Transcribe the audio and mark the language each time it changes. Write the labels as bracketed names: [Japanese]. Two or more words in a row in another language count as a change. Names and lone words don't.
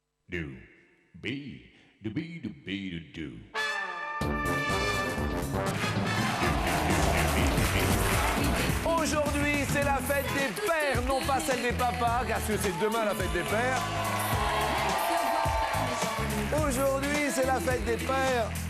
[French] do, be, do, be, do, be, do, do. Aujourd'hui, c'est la fête des pères, non pas celle des papas, car c'est demain la fête des pères. Aujourd'hui, c'est la fête des pères.